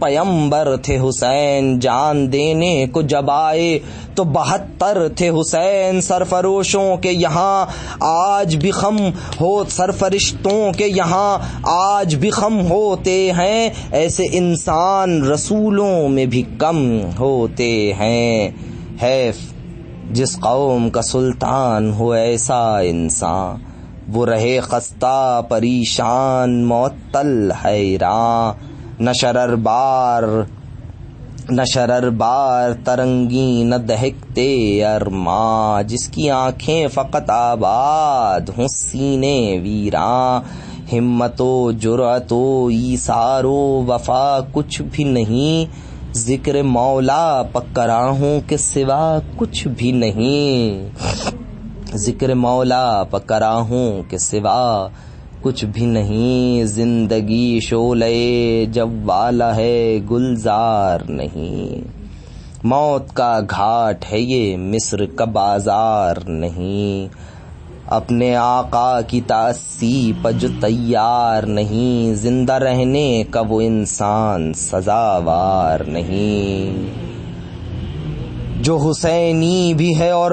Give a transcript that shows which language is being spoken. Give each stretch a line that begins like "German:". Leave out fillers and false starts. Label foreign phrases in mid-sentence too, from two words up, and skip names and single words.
Urdu: پیمبر تھے حسین، جان دینے کو جب آئے تو 72 تھے حسین، سرفروشوں کے یہاں آج بھی خم ہو، سرفرشتوں کے یہاں آج بھی خم ہوتے ہیں، ایسے انسان رسولوں میں بھی کم ہوتے ہیں، حیف جس قوم کا سلطان ہو ایسا انسان، وہ رہے خستہ پریشان معطل حیران، نہ شرر بار ترنگی نہ دہکتے ارماں، جس کی آنکھیں فقط آباد ہوں سینے ویراں، ہمت و جرأت و ایثار و وفا کچھ بھی نہیں، ذکر مولا پکراہوں کے سوا کچھ بھی نہیں، ذکر مولا پکراہوں کے سوا کچھ بھی نہیں، زندگی شعلے جوالا ہے گلزار نہیں، موت کا گھاٹ ہے یہ مصر کا بازار نہیں، اپنے آقا کی تأسی پر جو تیار نہیں، زندہ رہنے کا وہ انسان سزاوار نہیں، جو حسینی بھی ہے اور